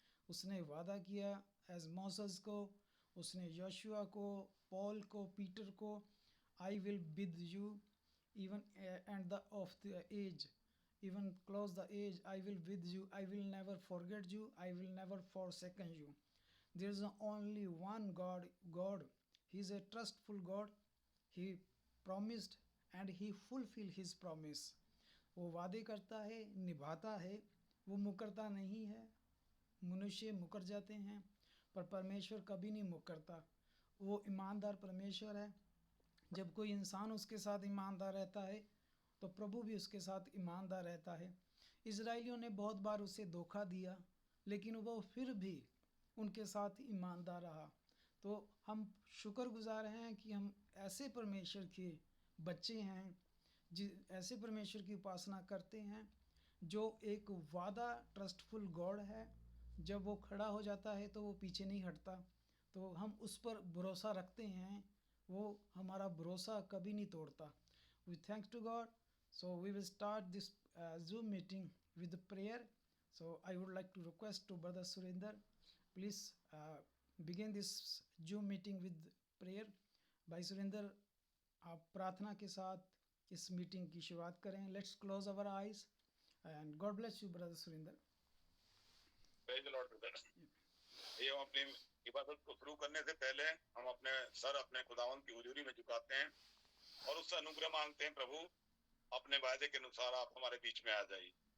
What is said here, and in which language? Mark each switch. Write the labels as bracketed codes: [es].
[hi] उसने वादा किया एज मोसेस को, उसने योशुआ को, पॉल को, पीटर को, [en] I will with you even and the of the age, even close the age, I will with you, I will never forget you, I will never forsake you. There is only one God. He is a trustful God. He promised and he fulfill his promise. [hi] वो वादे करता है, निभाता है, वो मुकरता नहीं है। मनुष्य मुकर जाते हैं, पर परमेश्वर कभी नहीं मुकरता। वो ईमानदार परमेश्वर है। जब कोई इंसान उसके साथ ईमानदार रहता है तो प्रभु भी उसके साथ ईमानदार रहता है। इजराइलियों ने बहुत बार उसे धोखा दिया, लेकिन वो फिर भी उनके साथ ईमानदार रहा। तो हम शुक्रगुजार हैं कि हम ऐसे परमेश्वर के बच्चे हैं, ऐसे परमेश्वर की उपासना करते हैं जो एक वादा ट्रस्टफुल गॉड है। जब वो खड़ा हो जाता है तो वो पीछे नहीं हटता, तो हम उस पर भरोसा रखते हैं। वो हमारा भरोसा कभी नहीं तोड़ता। [en] We thanks to God. So we will start this Zoom meeting with prayer. So I would like to request to Brother Surinder, please begin this Zoom meeting with prayer. [hi] भाई सुरेंद्र, आप प्रार्थना के साथ इस मीटिंग की शुरुआत करें। [en] Let's close our eyes and God bless you brother Surendra. Praise the Lord brother. [hi] ये हम अपनी इबादत को शुरू करने से पहले हम अपने सर अपने खुदावंद की हुजूरी में झुकाते हैं और उससे अनुग्रह मांगते हैं, प्रभु अपने वायदे के अनुसार आप हमारे बीच में आ जाइए।